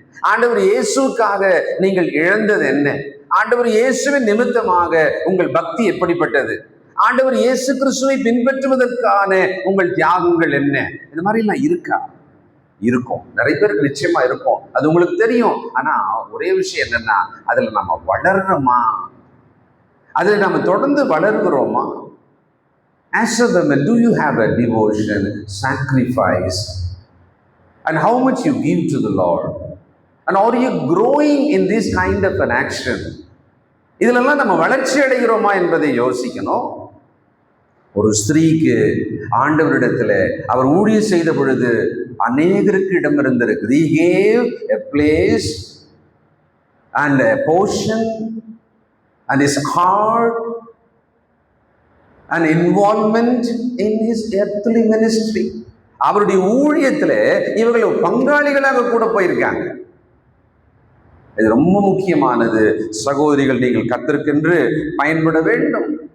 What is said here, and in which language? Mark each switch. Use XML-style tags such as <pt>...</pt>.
<ta>ஆண்டவர் இயேசுவுக்காக நீங்கள் இழந்தது என்ன? ஆண்டவர் இயேசுவின் நிமித்தமாக உங்கள் பக்தி எப்படிப்பட்டது? ஆண்டவர் இயேசு கிறிஸ்துவை பின்பற்றுவதற்கான உங்கள் தியாகங்கள் என்ன? இந்த மாதிரி எல்லாம் இருக்கா? இருக்கும். நிறைய பேருக்கு நிச்சயமா இருக்கும், அது உங்களுக்கு தெரியும். ஆனா ஒரே விஷயம் என்னன்னா, அதுல நம்ம வளர்றோமா? அதுல நம்ம தொடர்ந்து வளர்கிறோமா?</ta> <en>As a woman, do you have a devotion, sacrifice, and how much you give to the Lord? And are you growing in this kind of an action?</en> <ta>இதெல்லாம் நம்ம வளர்ச்சி அடைகிறோமா என்பதை யோசிக்கணும். ஒரு ஸ்திரீக்கு ஆண்டவரிடத்துல அவர் ஊழியம் செய்த பொழுது அநேகருக்கு இடம் இருந்திருக்குது.</ta> <en>He gave a place and a portion and his heart and involvement in his earthly ministry.</en> <ta>அவருடைய ஊழியத்துல இவர்கள் பங்காளிகளாக கூட போயிருக்காங்க. இது ரொம்ப முக்கியமானது. சகோதரிகள், நீங்கள் கர்த்தருக்கென்று பயன்பட வேண்டும்.</ta>